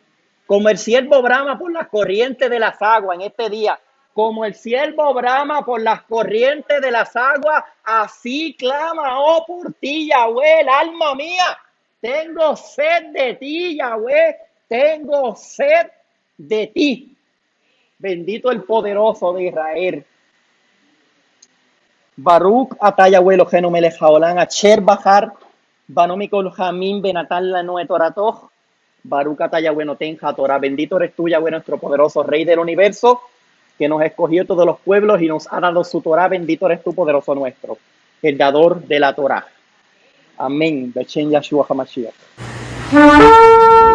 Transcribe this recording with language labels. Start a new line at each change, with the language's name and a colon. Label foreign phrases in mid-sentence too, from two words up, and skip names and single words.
Spanish: Como el siervo brama por las corrientes de las aguas en este día, como el siervo brama por las corrientes de las aguas, así clama, oh, por ti, Yahweh, el alma mía. Tengo sed de ti, Yahweh, tengo sed de ti. Bendito el poderoso de Israel.
Hebrew: ברוך אתה יהוה אלוהינו מלך העולם אשר בחר בנו מכל העמים ונתן לנו את תורתו. ברוך אתה יהוה נותן התורה.
Spanish: Bendito eres tú, Yahweh, nuestro poderoso Rey del universo, que nos escogió todos los pueblos y nos ha dado su Torah. Bendito eres tú, poderoso nuestro, el dador de la Torah. Amén.
Hebrew: בשם ישוע המשיח.